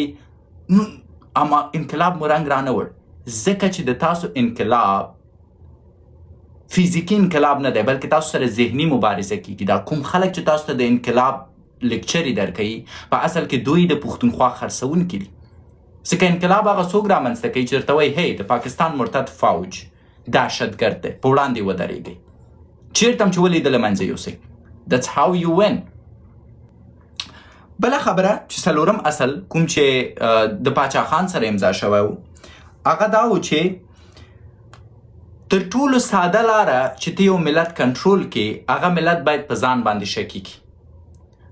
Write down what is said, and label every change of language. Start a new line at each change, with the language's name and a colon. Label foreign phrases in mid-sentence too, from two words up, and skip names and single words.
Pashto: اما انقلاب مو رنګ رانه وړ، ځکه چې د تاسو انقلاب فیزیکي انقلاب نه دی بلکې تاسو سره ذهني مبارزه کیږي. دا کوم خلک چې تاسو ته د انقلاب لیکچرې درکوي په اصل کې دوی د پښتونخوا خرڅونکي دي. ځکه انقلاب هغه څوک رامنځته کوي چې درته وایي هی د پاکستان مرتد فوج دهشتګرد دی، په وړاندې ودرېږئ، چېرته هم چې ولیدل له منځه یوسئ.
English: that's how you win.
Pashto: بله خبره چې څلورم اصل کوم چې د پاچا خان سره امضا شوی و، هغه دا و چې تر ټولو ساده لاره چې ته یو ملت کنټرول کړي، هغه ملت باید په ځان باندې شکي کړي.